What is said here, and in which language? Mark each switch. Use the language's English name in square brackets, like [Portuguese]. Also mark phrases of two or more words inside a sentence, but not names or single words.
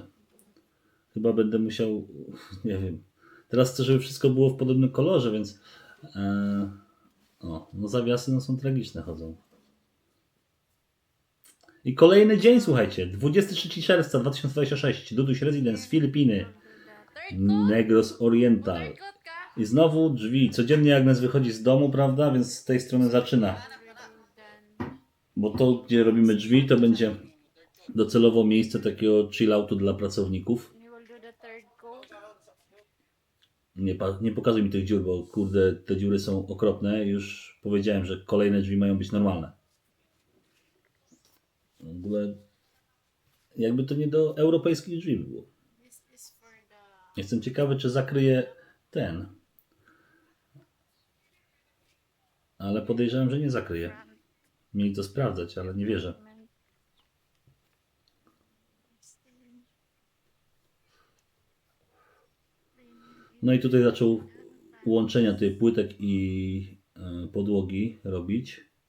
[Polish] Chyba będę musiał, nie wiem. Teraz chcę, żeby wszystko było w podobnym kolorze, więc no zawiasy no, są tragiczne, chodzą. I kolejny dzień, słuchajcie, 23 czerwca 2026, Duduś Residence, Filipiny, Negros Oriental. [English] Third coat ka? [Polish] I znowu drzwi. Codziennie Agnes wychodzi z domu, prawda? Więc z tej strony zaczyna. [English] Done. [Polish] Bo to, gdzie robimy drzwi, to będzie docelowo miejsce takiego chill-outu dla pracowników. [English] You will do the third coat. [Polish] Nie pokazuj mi tych dziur, bo kurde, te dziury są okropne. Już powiedziałem, że kolejne drzwi mają być normalne. W ogóle jakby to nie do europejskich drzwi było. [English] This is for the [Polish] Jestem ciekawy, czy zakryje ten. Ale podejrzewam, że nie zakryje. Mieli to sprawdzać, ale nie wierzę. No i tutaj zaczął łączenia tej płytek i podłogi robić.